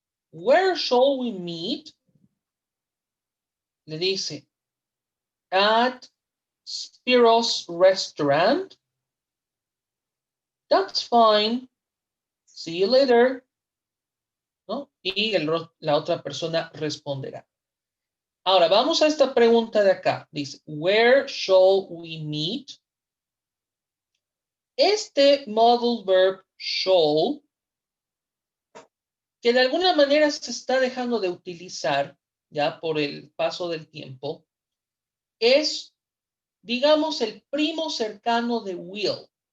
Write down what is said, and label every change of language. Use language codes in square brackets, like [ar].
[en] Where shall we meet? [es] Le dice, [en] at Spiro's restaurant. That's fine. See you later. [es] ¿No? Y la otra persona responderá. Ahora, vamos a esta pregunta de acá. Dice, [en] where shall we meet? [es] Este modal verb shall, que de alguna manera se está dejando de utilizar ya por el paso del tiempo, es, digamos, el primo cercano de will.